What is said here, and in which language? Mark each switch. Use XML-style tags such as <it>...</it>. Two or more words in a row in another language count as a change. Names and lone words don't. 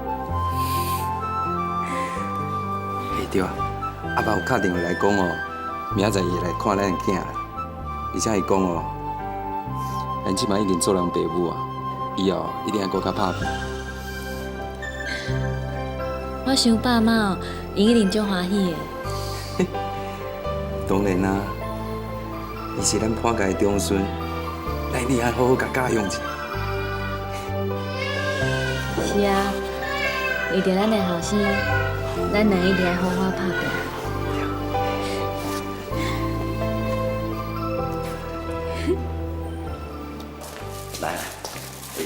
<nan>嘿对啊，阿爸有敲电话来讲哦，明仔载伊会来看咱的囝啦，而且伊讲哦，咱即摆已经做人爸母啊，以后一定要搁较拍拼。我想爸妈哦，因一定足欢喜的。当然啦，伊是咱潘家的长孙，咱一定要好好甲教养一下。是啊，为着咱的后生，咱两一定要好好拍拼。来，</nan>